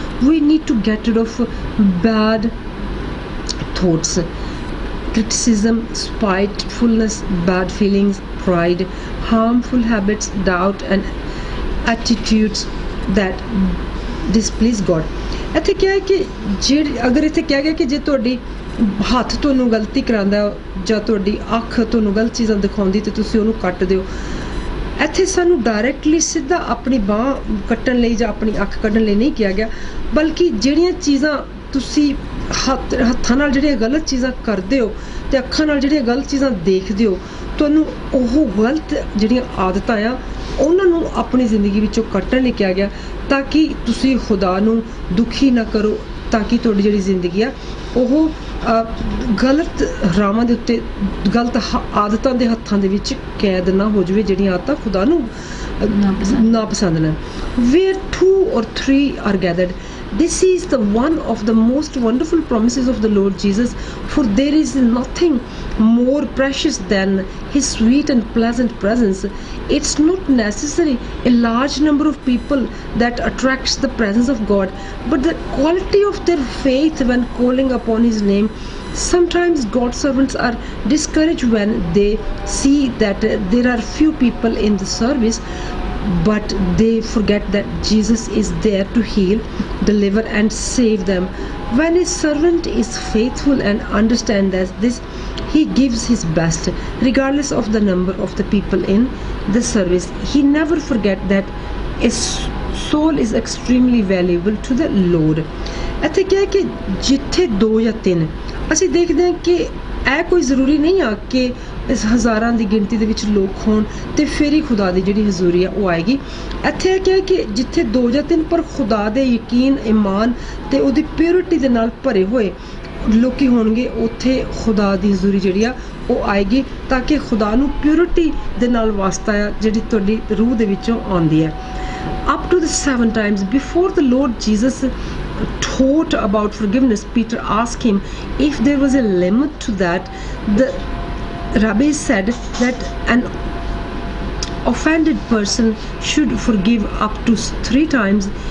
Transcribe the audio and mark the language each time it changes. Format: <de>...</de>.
<en>We need to get rid of bad thoughts, criticism, spitefulness, bad feelings, pride, harmful habits, doubt, and attitudes that displease God.</en> <pa>ਇੱਥੇ ਕਿਹਾ ਹੈ ਕਿ ਅਗਰ ਇੱਥੇ ਕਿਹਾ ਗਿਆ ਕਿ ਜੇ ਤੁਹਾਡੀ ਹੱਥ ਤੁਹਾਨੂੰ ਗਲਤੀ ਕਰਾਉਂਦਾ ਜਾਂ ਤੁਹਾਡੀ ਅੱਖ ਤੁਹਾਨੂੰ ਗਲਤ ਚੀਜ਼ਾਂ ਦਿਖਾਉਂਦੀ ਤੇ ਤੁਸੀਂ ਉਹਨੂੰ ਕੱਟ ਦਿਓ। ਇੱਥੇ ਸਾਨੂੰ ਡਾਇਰੈਕਟਲੀ ਸਿੱਧਾ ਆਪਣੀ ਬਾਂਹ ਕੱਟਣ ਲਈ ਜਾਂ ਆਪਣੀ ਅੱਖ ਕੱਢਣ ਲਈ ਨਹੀਂ ਕਿਹਾ ਗਿਆ, ਬਲਕਿ ਜਿਹੜੀਆਂ ਚੀਜ਼ਾਂ ਤੁਸੀਂ ਹੱਥਾਂ ਨਾਲ ਜਿਹੜੀਆਂ ਗਲਤ ਚੀਜ਼ਾਂ ਕਰਦੇ ਹੋ ਤੇ ਅੱਖਾਂ ਨਾਲ ਜਿਹੜੀਆਂ ਗਲਤ ਚੀਜ਼ਾਂ ਦੇਖਦੇ ਹੋ, ਤੁਹਾਨੂੰ ਉਹ ਗਲਤ ਜਿਹੜੀਆਂ ਆਦਤਾਂ ਆ ਉਹਨਾਂ ਨੂੰ ਆਪਣੀ ਜ਼ਿੰਦਗੀ ਵਿੱਚੋਂ ਕੱਟਣ ਲਈ ਕਿਹਾ ਗਿਆ, ਤਾਂ ਕਿ ਤੁਸੀਂ ਖੁਦਾ ਨੂੰ ਦੁਖੀ ਨਾ ਕਰੋ, ਤਾਂ ਕਿ ਤੁਹਾਡੀ ਜਿਹੜੀ ਜ਼ਿੰਦਗੀ ਆ ਉਹ ਗਲਤ ਰਾਹਾਂ ਦੇ ਉੱਤੇ ਗਲਤ ਆਦਤਾਂ ਦੇ ਹੱਥਾਂ ਦੇ ਵਿੱਚ ਕੈਦ ਨਾ ਹੋ ਜਾਵੇ, ਜਿਹੜੀਆਂ ਆਦਤਾਂ ਖੁਦਾ ਨੂੰ ਨਾ ਪਸੰਦ ਨੇ।</pa> <en>Where 2 or 3 are gathered, this is the one of the most wonderful promises of the Lord Jesus, for there is nothing more precious than his sweet and pleasant presence. It's not necessary a large number of people that attracts the presence of God, but the quality of their faith when calling upon his name. Sometimes God's servants are discouraged when they see that there are few people in the service, but they forget that Jesus is there to heal, deliver and save them. When a servant is faithful and understands this, he gives his best regardless of the number of the people in the service. He never forgets that a soul is extremely valuable to the Lord.</en> <pa>ਇੱਥੇ ਕਿਹਾ ਕਿ ਜਿੱਥੇ 2 ਜਾਂ 3, ਅਸੀਂ ਦੇਖਦੇ ਹਾਂ ਕਿ ਇਹ ਕੋਈ ਜ਼ਰੂਰੀ ਨਹੀਂ ਆ ਕਿ ਇਸ ਹਜ਼ਾਰਾਂ ਦੀ ਗਿਣਤੀ ਦੇ ਵਿੱਚ ਲੋਕ ਹੋਣ ਤੇ ਫਿਰ ਹੀ ਖੁਦਾ ਦੀ ਜਿਹੜੀ ਹਜ਼ੂਰੀ ਆ ਉਹ ਆਏਗੀ। ਇੱਥੇ ਇਹ ਕਿਹਾ ਕਿ ਜਿੱਥੇ 2 ਜਾਂ 3 ਪਰ ਖੁਦਾ ਦੇ ਯਕੀਨ, ਈਮਾਨ ਤੇ ਉਹਦੀ ਪਿਓਰਿਟੀ ਦੇ ਨਾਲ ਭਰੇ ਹੋਏ ਲੋਕੀ ਹੋਣਗੇ, ਉੱਥੇ ਖੁਦਾ ਦੀ ਹਜ਼ੂਰੀ ਜਿਹੜੀ ਆ ਉਹ ਆਏਗੀ, ਤਾਂ ਕਿ ਖੁਦਾ ਨੂੰ ਪਿਓਰਿਟੀ ਦੇ ਨਾਲ ਵਾਸਤਾ ਆ ਜਿਹੜੀ ਤੁਹਾਡੀ ਰੂਹ ਦੇ ਵਿੱਚੋਂ ਆਉਂਦੀ ਹੈ।</pa> <en>Up to the 7 times before the Lord Jesus taught about forgiveness, Peter asked him if there was a limit to that. The rabbi said that an offended person should forgive up to 3 times.</en>